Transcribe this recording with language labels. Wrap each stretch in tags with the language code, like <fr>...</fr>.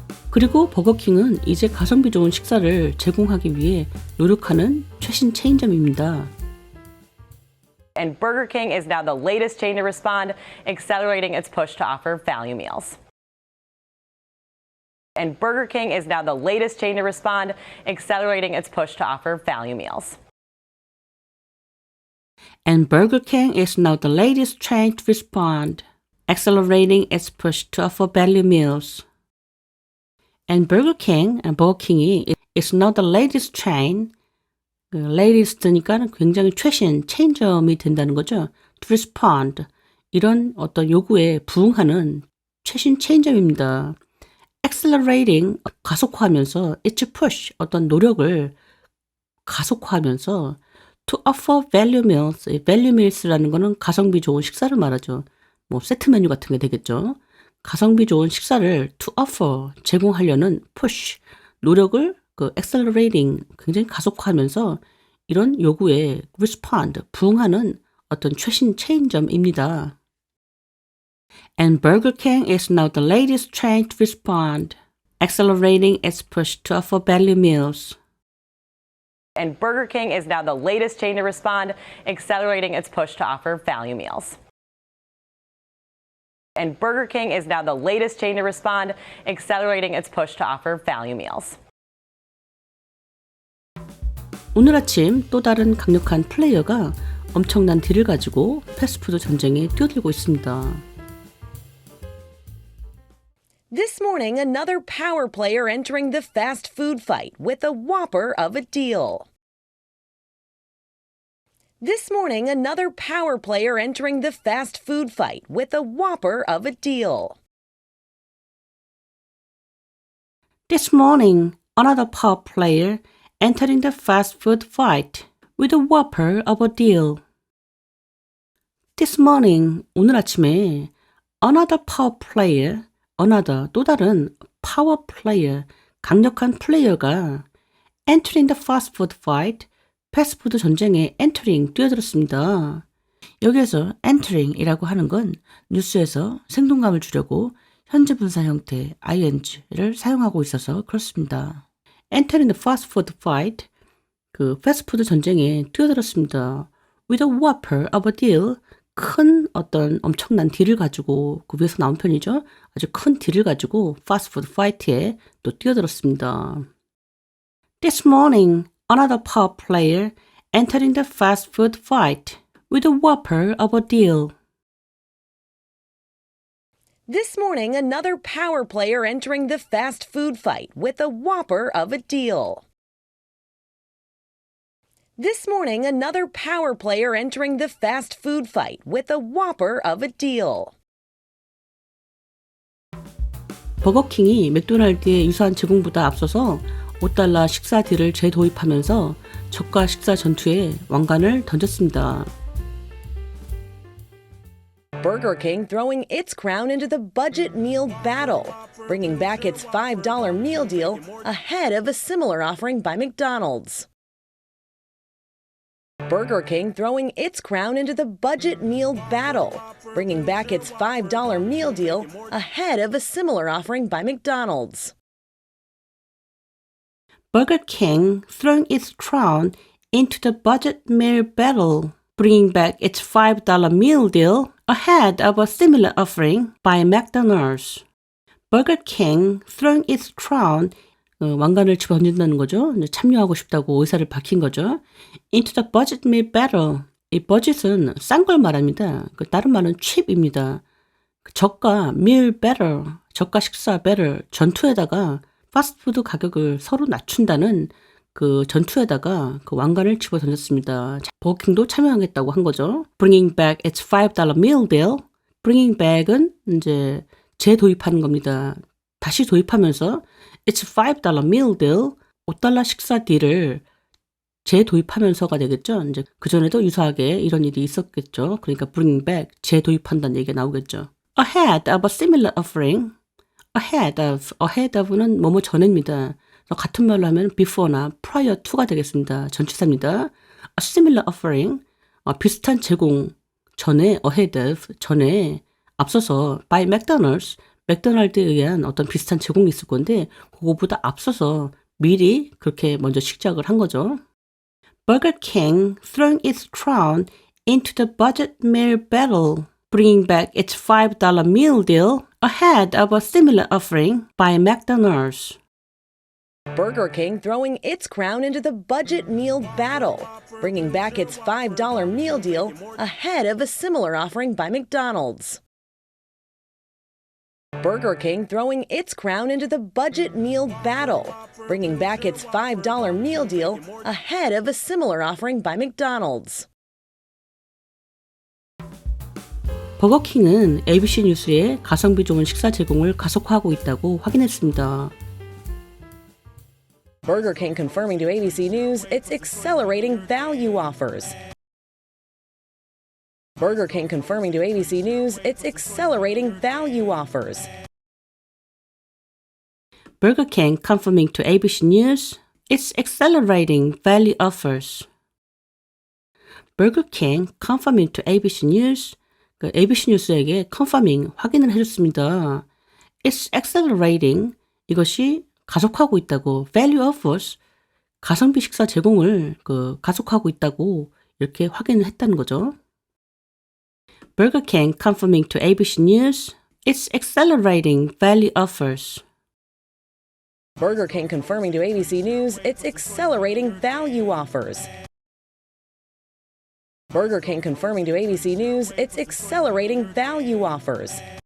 <ko>그리고 버거킹은 이제 가성비 좋은 식사를 제공하기 위해 노력하는 최신 체인점입니다.</ko> <en>And Burger King is now the latest chain to respond, accelerating its push to offer value meals. And Burger King is now the latest chain to respond, accelerating its push to offer value meals. And Burger King is now the latest chain to respond, accelerating its push to offer value meals. And Burger King, 버거킹이 is now the latest chain, latest니까</en> <ko>굉장히 최신 체인점이 된다는 거죠.</ko> <en>To respond,</en> <ko>이런 어떤 요구에 부응하는 최신 체인점입니다. Accelerating, 가속화하면서,</ko> <en>its push,</en> <ko>어떤 노력을 가속화하면서</ko> <en>to offer value meals,</en> <ko>value meals라는 거는 가성비 좋은 식사를 말하죠. 뭐 세트 메뉴 같은 게 되겠죠. 가성비 좋은 식사를</ko> <en>to offer,</en> <ko>제공하려는 push, 노력을 accelerating, 굉장히 가속화하면서 이런 요구에 respond, 부응하는 어떤 최신 체인점입니다.</ko> <en>And Burger King is now the latest chain to respond, accelerating its push to offer value meals. And Burger King is now the latest chain to respond, accelerating its push to offer value meals. And Burger King is now the latest chain to respond, accelerating its push to offer value meals.</en> <ko>오늘 아침 또 다른 강력한 플레이어가 엄청난 딜을 가지고 패스트푸드 전쟁에 뛰어들고 있습니다.</ko> <en>This morning, another power player entering the fast food fight with a whopper of a deal. This morning, another power player entering the fast food fight with a whopper of a deal. This morning, another power player entering the fast food fight with a whopper of a deal. This morning,</en> <ko>오늘 아침에</ko> <en>another power player, another,</en> <ko>또 다른</ko> <en>power player,</en> <ko>강력한 플레이어가</ko> <en>entering the fast food fight,</en> <ko>패스트푸드 전쟁에</ko> <en>entering, 뛰어들었습니다.</en> <ko>여기에서 entering이라고 하는 건 뉴스에서 생동감을 주려고 현재 분사 형태 ing를 사용하고 있어서 그렇습니다.</ko> <en>entering the fast food fight,</en> <ko>패스트푸드 전쟁에 뛰어들었습니다.</ko> <en>with a whopper of a deal,</en> <ko>큰 어떤 엄청난 딜을 가지고 그 위에서 나온 편이죠. 아주 큰 딜을 가지고 패스트푸드 파이트에 또 뛰어들었습니다.</ko> <en>This morning, another power player entering the fast food fight with a whopper of a deal. This morning, another power player entering the fast food fight with a whopper of a deal. This morning, another power player entering the fast food fight with a whopper of a deal.</en> <ko>버거킹이 맥도날드의 유사한 제공보다 앞서서 $5 식사 딜을 재도입하면서 저가 식사 전투에 왕관을 던졌습니다.</ko> <en>Burger King throwing its crown into the budget meal battle, bringing back its $5 meal deal ahead of a similar offering by McDonald's. Burger King throwing its crown into the budget meal battle, bringing back its $5 meal deal ahead of a similar offering by McDonald's. Burger King throwing its crown into the budget meal battle, bringing back its $5 meal deal ahead of a similar offering by McDonald's. Burger King throwing its crown,</en> <ko>왕관을 집어던진다는 거죠. 참여하고 싶다고 의사를 밝힌 거죠.</ko> <en>Into the budget meal battle.</en> <ko>이 budget은 싼 걸 말합니다. 다른 말은 cheap입니다. 저가</ko> <en>meal battle,</en> <ko>저가 식사 battle, 전투에다가 패스트푸드 가격을 서로 낮춘다는 그 전투에다가 그 왕관을 집어던졌습니다. 버거킹도 참여하겠다고 한 거죠.</ko> <en>Bringing back its $5 meal deal. Bringing back</en> <ko>은 이제 재도입하는 겁니다. 다시 도입하면서</ko> <en>its $5 meal deal,</en> <ko>$5 식사 딜을 재도입하면서가 되겠죠. 이제 그전에도 유사하게 이런 일이 있었겠죠. 그러니까</ko> <en>bringing back,</en> <ko>재도입한다는 얘기가 나오겠죠.</ko> <en>Ahead of a similar offering.</en> <ko>ahead of는 뭐뭐 전입니다. 같은 말로 하면 before나 prior to가 되겠습니다. 전치사입니다.</ko> <en>A similar offering,</en> <ko>비슷한 제공 전에</ko> <en>ahead of,</en> <ko>전에 앞서서</ko> <en>by McDonald's,</en> <ko>맥도날드에 의한 어떤 비슷한 제공이 있을 건데 그거보다 앞서서 미리 그렇게 먼저 시작을 한 거죠.</ko> <en>Burger King throwing its crown into the budget meal battle, bringing back its $5 meal deal ahead of a similar offering by McDonald's. Burger King throwing its crown into the budget meal battle, bringing back its $5 meal deal ahead of a similar offering by McDonald's. Burger King throwing its crown into the budget meal battle, bringing back its $5 meal deal ahead of a similar offering by McDonald's.</en> <ko>버거킹은 ABC 뉴스에 가성비 좋은 식사 제공을 가속화하고 있다고 확인했습니다.</ko> <en>Burger King confirming to ABC News it's accelerating value offers. Burger King confirming to ABC News it's accelerating value offers. Burger King confirming to ABC News it's accelerating value offers. Burger King confirming to ABC News,</en> <ko>그 ABC 뉴스에게</ko> <en>confirming,</en> <ko>확인을 해줬습니다.</ko> <en>It's accelerating,</en> <ko>이것이 가속하고 있다고,</ko> <en>value offers,</en> <ko>가성비 식사 제공을 가속하고 있다고 이렇게 확인을 했다는 거죠.</ko> <en>Burger King confirming to ABC News, it's accelerating value offers. Burger King confirming to ABC News it's accelerating value offers. Burger King confirming to ABC News it's accelerating value offers.</en>